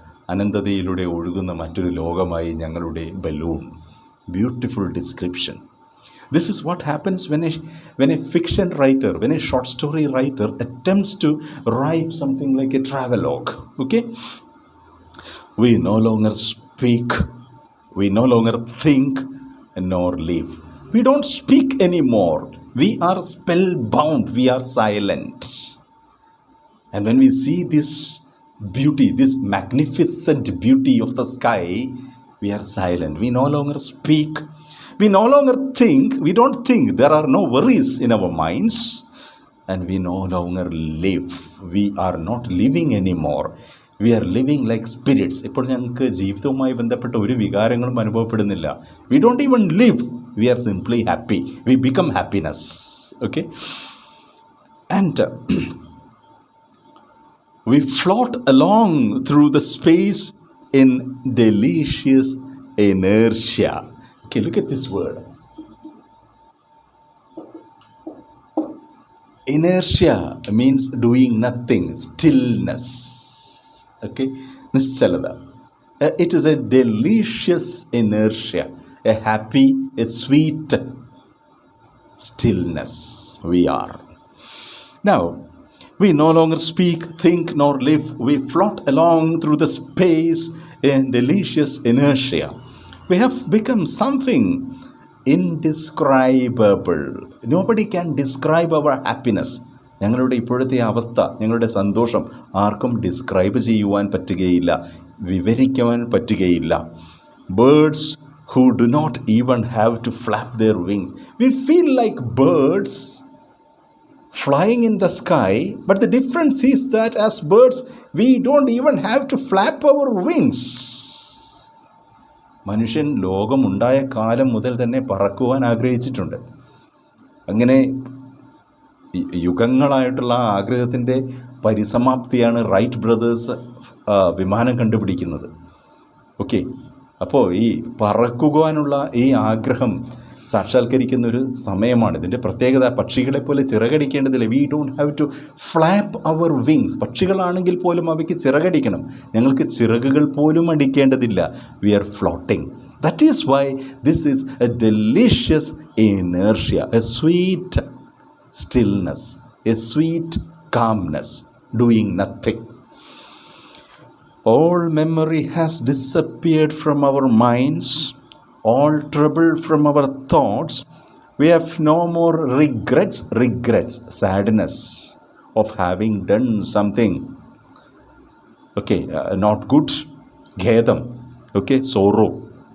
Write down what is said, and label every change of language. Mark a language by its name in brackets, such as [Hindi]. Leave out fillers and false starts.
[Malayalam] അനന്തതയിലൂടെ ഒഴുകുന്ന മറ്റൊരു ലോകമായി ഞങ്ങളുടെ balloon. [English] Beautiful description. This is what happens when a fiction writer, when a short story writer attempts to write something like a travelogue. Okay? We no longer speak. We no longer think nor live. We don't speak anymore. We are spellbound. We are silent. And when we see this beauty, this magnificent beauty of the sky, we are silent. We no longer speak. We no longer think. We don't think. There are no worries in our minds. And we no longer live. We are not living anymore. We are living like spirits. [Malayalam] ഇപ്പോൾ ഞങ്ങൾക്ക് ജീവിതവുമായി ബന്ധപ്പെട്ട ഒരു വികാരങ്ങളും അനുഭവപ്പെടുന്നില്ല. [English] We don't even live. We are simply happy. We become happiness. Okay? And we float along through the space in delicious inertia. Okay, look at this word. Inertia means doing nothing, stillness. Okay, നിശ്ചലത. It is a delicious inertia, a happy, a sweet stillness we are. Now, we no longer speak, think, nor live. We float along through the space in delicious inertia. We have become something indescribable. Nobody can describe our happiness. [Malayalam] ഞങ്ങളുടെ ഇപ്പോഴത്തെ അവസ്ഥ, ഞങ്ങളുടെ സന്തോഷം ആർക്കും describe ചെയ്യുവാൻ പറ്റുകയില്ല, വിവരിക്കുവാൻ പറ്റുകയില്ല. [English] Birds who do not even have to flap their wings. We feel like birds flying in the sky, but the difference is that as birds, we don't even have to flap our wings. [Malayalam] മനുഷ്യൻ ലോകമുണ്ടായ കാലം മുതൽ തന്നെ പറക്കുവാൻ ആഗ്രഹിച്ചിട്ടുണ്ട്. അങ്ങനെ യുഗങ്ങളായിട്ടുള്ള ആഗ്രഹത്തിൻ്റെ പരിസമാപ്തിയാണ് right brothers വിമാനം കണ്ടുപിടിക്കുന്നത്. Okay, അപ്പോൾ ഈ പറക്കുവാനുള്ള ഈ ആഗ്രഹം സാക്ഷാത്കരിക്കുന്ന ഒരു സമയമാണ്. ഇതിൻ്റെ പ്രത്യേകത, പക്ഷികളെ പോലെ ചിറകടിക്കേണ്ടതില്ല. [English] We don't have to flap our wings. [Malayalam] പക്ഷികളാണെങ്കിൽ പോലും അവയ്ക്ക് ചിറകടിക്കണം. ഞങ്ങൾക്ക് ചിറകുകൾ പോലും അടിക്കേണ്ടതില്ല. [English] We are floating. That is why this is a delicious inertia, a sweet stillness, a sweet calmness, doing nothing. All memory has disappeared from our minds, all trouble from our thoughts. We have no more regrets, sadness of having done something, okay, not good, khedam, okay, sorrow.